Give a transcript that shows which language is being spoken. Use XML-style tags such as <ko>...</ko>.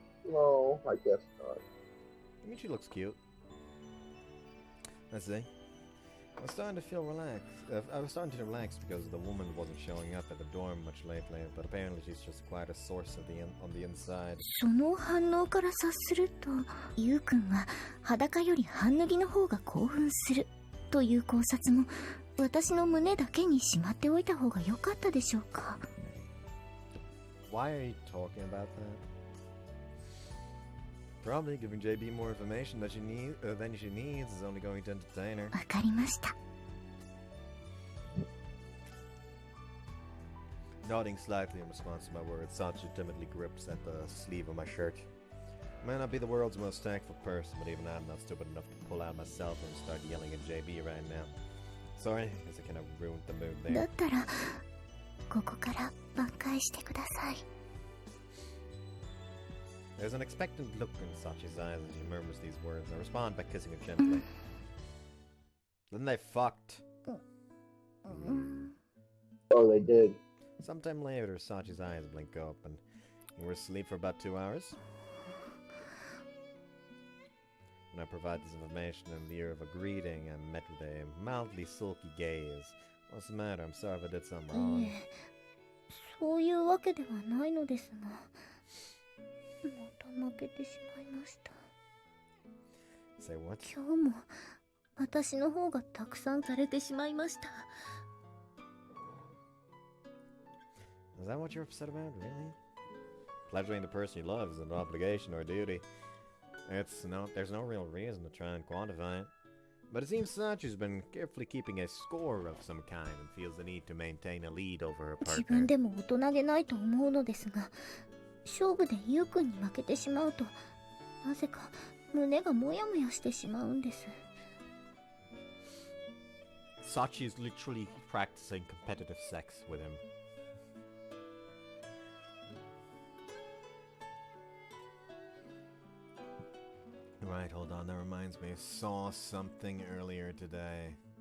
<en>No, I guess not. I mean, she looks cute. Let's see. I was starting to feel relaxed. I was starting to relax because the woman wasn't showing up at the dorm much lately, but apparently she's just quite a source on the inside.</en> <ja>その反応から察すると、ゆうくんは裸より半脱ぎの方が興奮するという考察も、私の胸だけにしまっておいた方が良かったでしょうか。</ja> <en>Why are you talking about that? Probably giving JB more information than she needs is only going to entertain her.</en> <ja>わかりました。</ja> <en>Nodding slightly in response to my words, Sachi timidly grips at the sleeve of my shirt. I may not be the world's most tactful person, but even I'm not stupid enough to pull out my cell phone and start yelling at JB right now. Sorry, I guess I kind of ruined the mood</en> <ja>だ</ja> <en>there.</en> <ja>ったら、ここから挽回してください。</ja> <en>There's an expectant look in Sachi's eyes as she murmurs these words. I respond by kissing her gently. Then they fucked. Oh, they did. Sometime later, Sachi's eyes blink open. We were asleep for about 2 hours. When I provide this information in the ear of a greeting, I'm met with a mildly sulky gaze. What's the matter? I'm sorry if I did something wrong.</en> <ja>いえ、そういうわけではないのですが、また負けてしまいました。</ja> <en>Say what?</en> <ja>今日も私の方がたくさんされてしまいました。</ja> <en>Is that what you're upset about, really? Pleasuring the person you love is an obligation or a duty. There's no real reason to try and quantify it. But it seems Sachi's been carefully keeping a score of some kind and feels the need to maintain a lead over her</en> <ja>自</ja> <en>partner.</en> <ja>分でも大人げないと思うのですが、勝負でユウくんに負けてしまうと、なぜか胸がモヤモヤしてしまうんです。</ja> <en>Sachi is literally practicing competitive sex with him. Right, hold on, that reminds me. I saw something earlier today.</en>